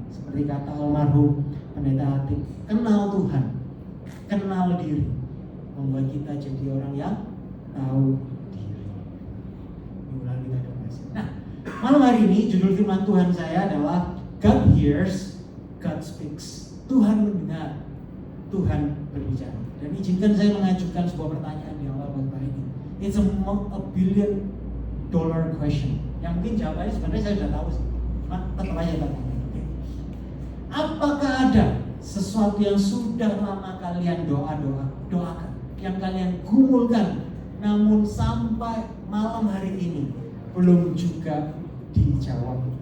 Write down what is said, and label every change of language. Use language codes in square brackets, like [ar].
[id] Seperti kata almarhum Pendeta Atik, kenal Tuhan, kenal diri, membuat kita jadi orang yang tahu diri. Diulang kita donasi. Nah, malam hari ini judul firman Tuhan saya adalah [en] God hears, God speaks. [id] Tuhan mendengar, Tuhan berbicara. Dan izinkan saya mengajukan sebuah pertanyaan di awal khotbah ini. [en] It's a billion dollar question. [id] Yang mungkin jawabannya sebenarnya saya sudah tahu sih. Cuma tetap aja tanya. Apakah ada sesuatu yang sudah lama kalian doakan, yang kalian gumulkan, namun sampai malam hari ini belum juga dijawab?